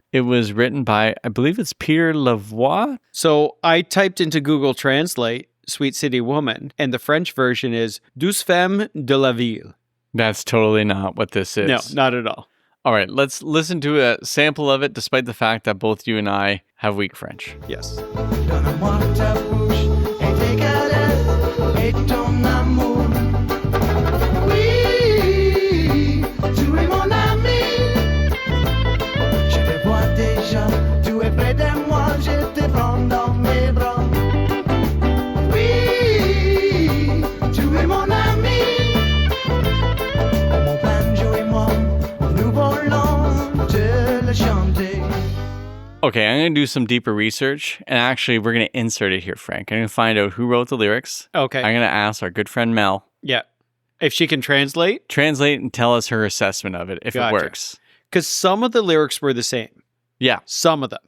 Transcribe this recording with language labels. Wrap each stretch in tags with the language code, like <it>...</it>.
<en>It was written by, I believe it's Peter Lavoie. So I typed into Google Translate Sweet City Woman, and the French version is Douce Femme de la Ville. That's totally not what this is. No, not at all. All right, let's listen to a sample of it, despite the fact that both you and I have weak French. Yes.</en> <fr>Donne-moi ta bouche et tes caresses et ton amour. Oui, tu es mon ami. Je te vois déjà, tu es près de moi, je te prends dans mes bras. Oui, tu es mon ami. Mon banjo et moi, nous volons te le chanter.</fr> <en>Okay, I'm going to do some deeper research, and actually, we're going to insert it here, Frank. I'm going to find out who wrote the lyrics. Okay. I'm going to ask our good friend Mel. Yeah. If she can translate. Translate and tell us her assessment of it, if Gotcha. it works. Because some of the lyrics were the same. Yeah, Some of them.</en>